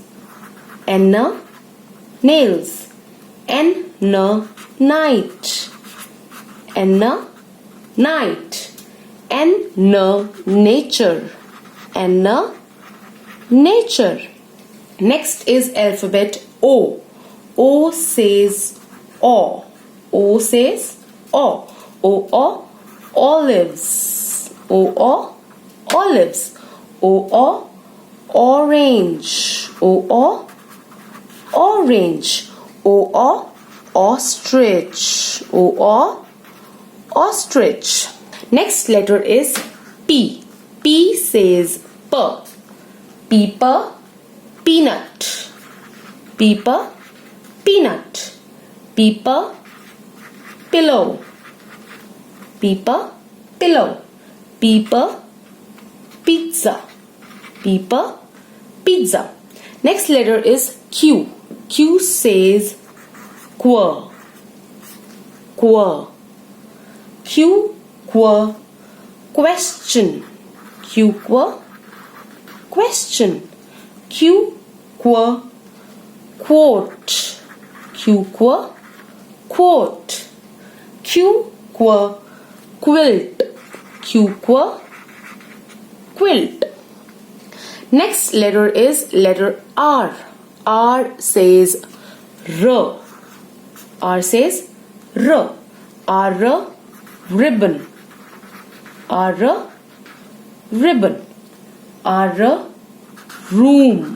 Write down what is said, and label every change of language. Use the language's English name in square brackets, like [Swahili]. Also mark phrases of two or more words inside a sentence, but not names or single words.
[English] N, nails. N, night. N, night. N, nature. N, nature. Next is alphabet O. O says O. O says O. O, olives. O, olives. O, orange. O, orange. O, ostrich. O, ostrich. Next letter is P. P says P. Peeper, peanut. Peeper, peanut. Peeper, pillow. Peeper, pillow. Peeper, pizza. Peeper, pizza. Next letter is Q. Q says quer. Quer. Q, quer, question. Q, quer, question. Q, quer, quote. Q, quer, quote. Q, quer, quilt. Q, quer, quilt. Next letter is letter R. R says R. R says R. R, ribbon. R, ribbon. R, room.